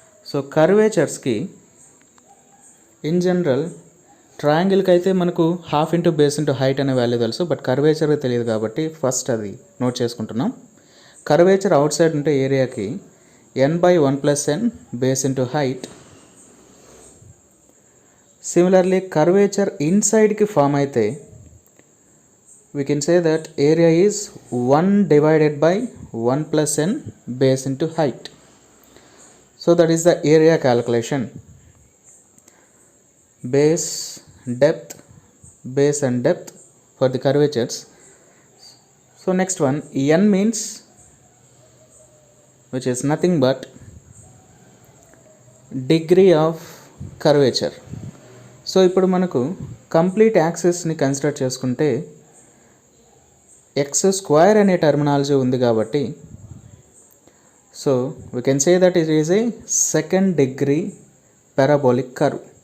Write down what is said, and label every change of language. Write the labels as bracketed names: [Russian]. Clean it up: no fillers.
[Telugu] So కర్వేచర్స్కి in general ట్రయాంగిల్కి అయితే మనకు half into base into height అనే వాల్యూ తెలుసు, బట్ కర్వేచర్ తెలియదు కాబట్టి ఫస్ట్ అది నోట్ చేసుకుంటున్నాం. కర్వేచర్ అవుట్ సైడ్ ఉంటే ఏరియాకి n/1 + n base into height. Similarly curvature ఇన్సైడ్కి form అయితే [English] we can say that area is 1 divided by 1 plus n base into height. So that is the area calculation. Base, depth, base and depth for the curvatures. So next one, n means, which is nothing but degree of curvature. [Telugu] So ఇప్పుడు మనకు complete యాక్సిస్ని consider చేసుకుంటే x² అనే terminology ఉంది కాబట్టి, [English] So we can say that it is a second degree parabolic curve.